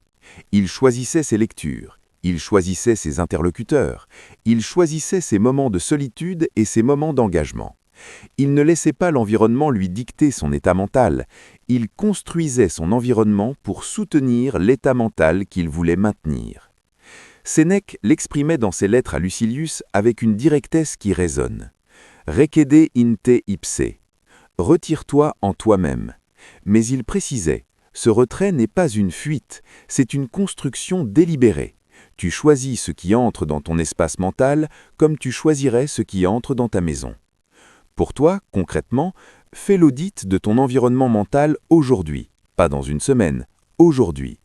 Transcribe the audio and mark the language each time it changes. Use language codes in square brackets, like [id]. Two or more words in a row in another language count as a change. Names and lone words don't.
[fr] Il choisissait ses lectures, il choisissait ses interlocuteurs, il choisissait ses moments de solitude et ses moments d'engagement. Il ne laissait pas l'environnement lui dicter son état mental, il construisait son environnement pour soutenir l'état mental qu'il voulait maintenir. Sénèque l'exprimait dans ses lettres à Lucilius avec une directesse qui résonne. « [la] Recede in te ipse [fr] » « Retire-toi en toi-même ». Mais il précisait « Ce retrait n'est pas une fuite, c'est une construction délibérée. Tu choisis ce qui entre dans ton espace mental comme tu choisirais ce qui entre dans ta maison. » Pour toi, concrètement, fais l'audit de ton environnement mental aujourd'hui, pas dans une semaine, aujourd'hui.